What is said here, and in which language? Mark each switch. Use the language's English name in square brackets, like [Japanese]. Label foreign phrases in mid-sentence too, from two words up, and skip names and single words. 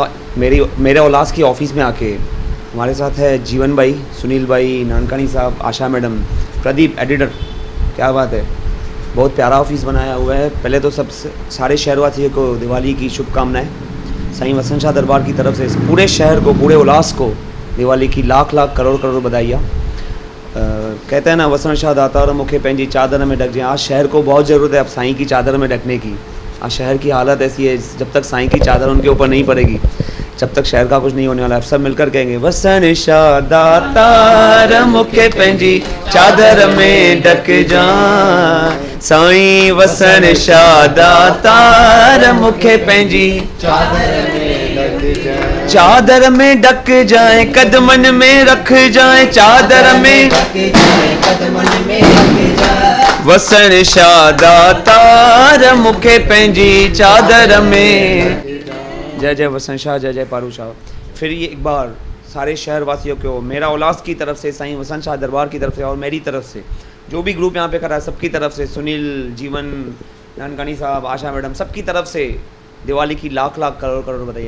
[Hindi] मेरा उल्लास की ऑफिस में आके हमारे साथ है जीवन भाई, सुनील भाई, नानकानी साहब, आशा मैडम, प्रदीप एडिटर। क्या बात है, बहुत प्यारा ऑफिस बनाया हुआ है। पहले तो सब सारे शहरवासियों को दिवाली की शुभकामनाएं। साईं वसंत शाह दरबार की तरफ से पूरे शहर को, पूरे उल्लास को दिवाली की लाख लाख करोड़ करोड़ बधाइयाँ। कहते हैं ना, वसंत शाह दातार [Sindhi] मुखे पंहिंजी [Hindi] चादर में ढक जाए। आज शहर को बहुत ज़रूरत है अब साईं की चादर में ढकने की। आज शहर की हालत ऐसी है, जब तक साईं की चादर उनके ऊपर नहीं पड़ेगी, जब तक शहर का कुछ नहीं होने वाला है। सब मिलकर कहेंगे, वसंत शाह दातार [Sindhi] मुखे पंहिंजी [Hindi] चादर में ढक जाए। साईं वसंत शाह दातार [Sindhi] मुखे पंहिंजी [Hindi] चादर में ढक जाए, कदमन में रख जाए, चादर में वसंत शाह दातार [Sindhi] मुखे पंहिंजी [Hindi] चादर में। जय जय वसंत शाह, जय जय पारू शाह। फिर ये एक बार सारे शहरवासियों को मेरा उल्लास की तरफ से, साईं वसंत शाह दरबार की तरफ से और मेरी तरफ से, जो भी ग्रुप यहाँ पे खड़ा है सबकी तरफ से, सुनील, जीवन, नानकानी साहब, आशा मैडम, सबकी तरफ से दिवाली की लाख लाख करोड़ करोड़ बधाई।